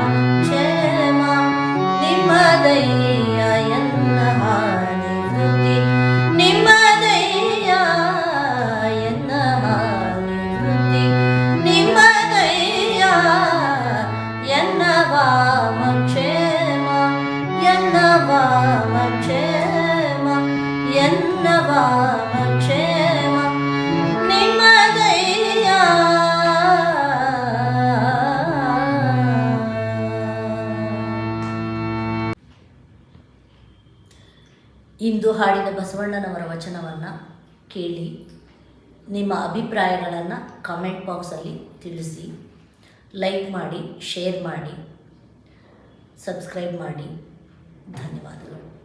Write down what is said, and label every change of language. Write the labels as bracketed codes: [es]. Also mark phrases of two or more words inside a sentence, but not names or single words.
[kn] ಕ್ಷೇಮ ನಿಮ್ಮದಯ್ಯ ಎನ್ನ ಹಾನಿ ವೃತ್ತಿ ನಿಮ್ಮದಯ್ಯ ಎನ್ನ ಹಾನಿ ವೃತ್ತಿ ನಿಮ್ಮದಯ್ಯ ಎನ್ನ ವಾಮ ಕ್ಷೇಮ ಎನ್ನ ವಾಮ ಕ್ಷೇಮ ಎನ್ನ ವಾಮ ಕ್ಷೇಮ ನಿಮ್ಮದಯ್ಯ. ಇಂದು ಹಾಡಿದ ಬಸವಣ್ಣನವರ ವಚನವನ್ನು ಕೇಳಿ ನಿಮ್ಮ ಅಭಿಪ್ರಾಯಗಳನ್ನು [en] comment box [kn] ತಿಳಿಸಿ. ಲೈಕ್ ಮಾಡಿ, ಶೇರ್ ಮಾಡಿ, ಸಬ್ಸ್ಕ್ರೈಬ್ ಮಾಡಿ. ಧನ್ಯವಾದಗಳು.